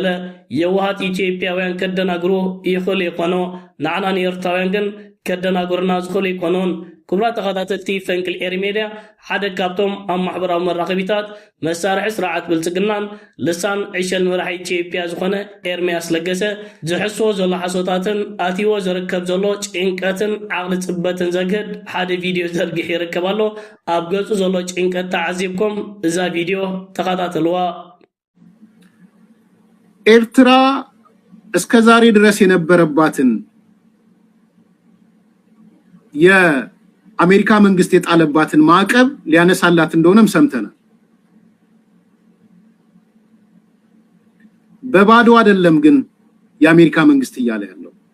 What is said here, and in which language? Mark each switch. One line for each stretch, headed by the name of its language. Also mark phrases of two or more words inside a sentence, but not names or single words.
Tigrinya: የዋሃት ኢትዮጵያውያን ከደናግሩ ይኽእሉ ይኾኖ ንዓና ንኤርትራውያን ግን ከደናግሩና ዝኽእሉ ይኮኑን ክቡራት ተኸታተልቲ ፈንቅል ኤሪ ሜድያ ሓደ ካብቶም ኣብ ማሕበራዊ መራኸቢታት መሳርሒ ስርዓት ብልጽግናን ልሳን ዕሸል መራሒ ኢትዮጵያ ዝኾነ ኤርምያስ ለገሰ ዝሕስዎ ዘሎ ሓሶታትን ኣትይዎ ዝርከብ ዘሎ ጭንቀትን ዓቕሊ ጽበትን ዘግህድ ሓደ ቪድዮ ዘርጊሕ ይርከብ ኣሎ ኣብ ገጹ ዘሎ ጭንቀት ተዓዚብኩም እዛ ቪድዮ ተኸታተልዋ
Amharic: ኤርትራ እስከ ዛሬ ድረስ የነበረባትን የአሜሪካ መንግስት የጣለባትን ማዕቀብ ሊያነሳላት እንደሆነም ሰምተናል በባዶ አይደለም ግን የአሜሪካ መንግስት እያለ ያለው